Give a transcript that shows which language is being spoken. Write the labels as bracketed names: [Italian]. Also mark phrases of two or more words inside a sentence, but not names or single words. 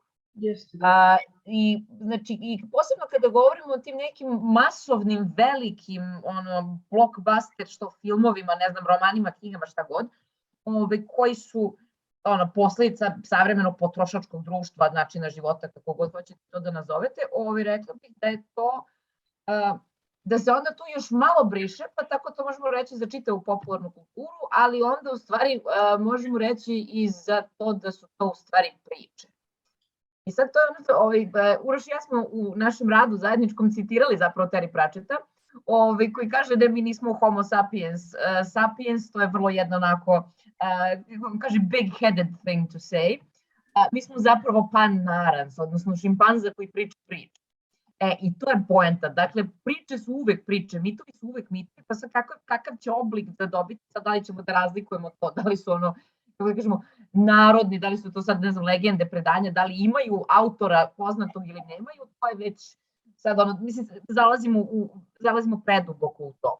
[Serbian] I posebno kada govorimo o tim nekim masovnim, velikim blockbuster, što filmovima, ne znam, romanima, knjigama, šta god, koji su posledica savremenog potrošačkog društva, načina života, kako god hoćete to da nazovete, rekla bih da je to, da se onda tu još malo briše, pa tako to možemo reći za čitavu popularnu kulturu, ali onda u stvari možemo reći i za to da su to u stvari priče. I sad to je Uroš i ja smo u našem radu zajedničkom citirali zapravo Terry Pratchetta, koji kaže da mi nismo [Latin] homo sapiens. [Serbian] Sapiens, to je vrlo jedno onako, kaže [English] big-headed thing to say. [Serbian] Mi smo zapravo pan-narans, odnosno šimpanza koji priča priče. I to je poenta. Dakle, priče su uvek priče, mitovi su uvek mitovi, pa sad kakav će oblik da dobiti, sad da li ćemo da razlikujemo to, da li su kako da kažemo, narodni, da li su to sad, ne znam, legende, predanja, da li imaju autora poznatog ili nemaju, to je već sad mislim, zalazimo preduboko u to.